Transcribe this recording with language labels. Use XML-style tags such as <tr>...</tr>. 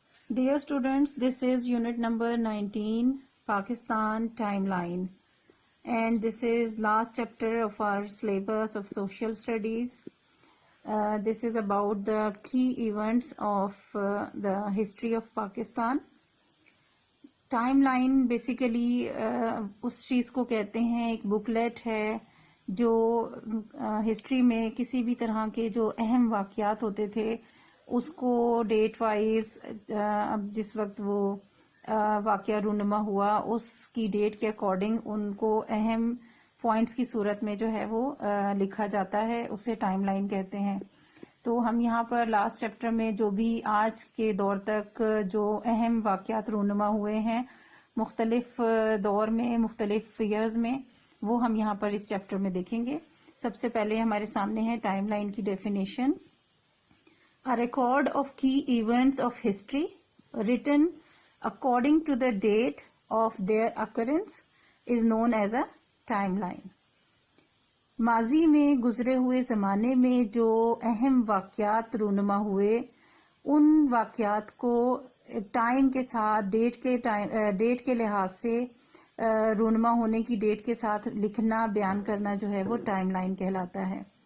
<en>Dear students, this is unit number 19, Pakistan Timeline. And this is last chapter of our syllabus of social studies. This is about the key events of the history of Pakistan.</en> <ur>Time line basically اس چیز کو کہتے ہیں، ایک booklet ہے جو history میں کسی بھی طرح کے جو اہم واقعات ہوتے تھے اس کو ڈیٹ وائز اب جس وقت وہ واقعہ رونما ہوا اس کی ڈیٹ کے اکارڈنگ ان کو اہم پوائنٹس کی صورت میں جو ہے وہ لکھا جاتا ہے، اسے ٹائم لائن کہتے ہیں. تو ہم یہاں پر لاسٹ چیپٹر میں جو بھی آج کے دور تک جو اہم واقعات رونما ہوئے ہیں مختلف دور میں، مختلف ایئرز میں، وہ ہم یہاں پر اس چیپٹر میں دیکھیں گے. سب سے پہلے ہمارے سامنے ہے ٹائم لائن کی definition.</ur> <en>A record of key events of history written according to the date of their occurrence is known as a timeline.</en> <ur>ماضی میں گزرے ہوئے زمانے میں جو اہم واقعات رونما ہوئے ان واقعات کو ٹائم کے ساتھ ڈیٹ کے لحاظ سے رونما ہونے کی ڈیٹ کے ساتھ لکھنا، بیان کرنا جو ہے وہ ٹائم لائن کہلاتا ہے.</ur>